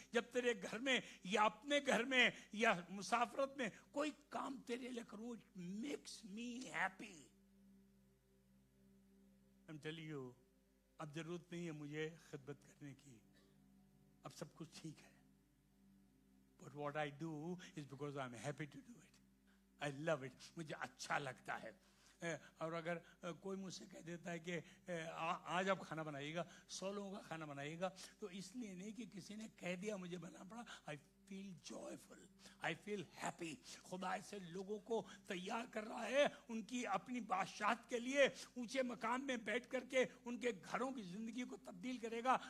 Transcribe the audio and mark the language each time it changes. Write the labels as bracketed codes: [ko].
[ur] جب تیرے گھر میں یا اپنے گھر میں یا مسافرت میں کوئی کام تیرے لیے کروں، [en] Makes me happy. I'm telling you, [ur] اب ضرورت نہیں ہے مجھے خدمت کرنے کی، اب سب کچھ ٹھیک ہے. [en] But what I do is because I'm happy to do it. I love it. [ur] مجھے اچھا لگتا ہے. اور اگر کوئی مجھ سے کہہ دیتا ہے کہ آج آپ کھانا بنائیے گا، 100 لوگوں کا کھانا بنائیے گا، تو اس لیے نہیں کہ کسی نے کہہ دیا مجھے بنانا پڑا. [en] I feel joyful. I feel happy. [ur] خدا ایسے لوگوں کو تیار کر رہا ہے ان کی اپنی بادشاہت کے لیے، اونچے مقام میں بیٹھ کر کے ان کے گھروں کی زندگی کو تبدیل کرے گا.